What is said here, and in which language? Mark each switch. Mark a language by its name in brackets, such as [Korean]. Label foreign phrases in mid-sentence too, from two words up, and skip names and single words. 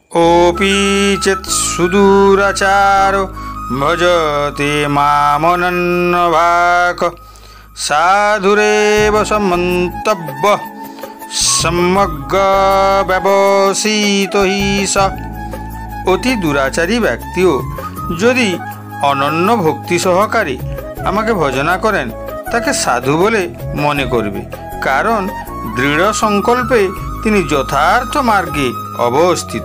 [Sanskrit] ओपि चेत् सुदूराचार भजते मामनन्यभाक् साधुरेव समन्तव्य समग्र ব্যবসিত হি স। [Bangla] অতি দুরাচারী ব্যক্তিও যদি অনন্য ভক্তি সহকারে আমাকে ভজনা করেন তাকে সাধু বলে মনে করবে, কারণ দৃঢ় সংকল্পে তিনি যথার্থ মার্গে অবস্থিত।